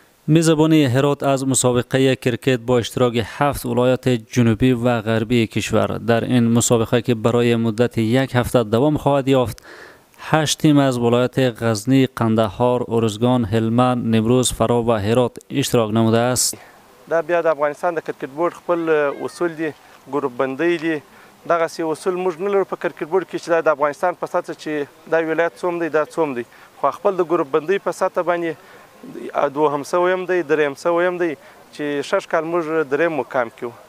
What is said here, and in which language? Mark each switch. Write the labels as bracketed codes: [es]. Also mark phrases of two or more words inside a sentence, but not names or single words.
[fa] میزبانی هرات از مسابقه کرکت با اشتراک 7 ولایت جنوبی و غربی کشور. در این مسابقه که برای مدت یک هفته دوام خواهد یافت، 8 تیم از ولایت غزنی، قندهار، ارزگان، هلمند، نیمروز، فرا و هرات اشتراک نموده است. [ps] دا بیا د افغانستان د کرکټ بورډ خپل اصول دي، ګروپ بندۍ دي. دغه سی اصول موږ نه لرو په کرکټ بورډ کې چې د افغانستان په سطح چې دا ولایت څوم دی دا څوم دی، خو خپل د ګروپ بندۍ په سطح باندې دوهم سویم دی، دریم سویم دی چې شش کال موږ دریم مقام کې وو.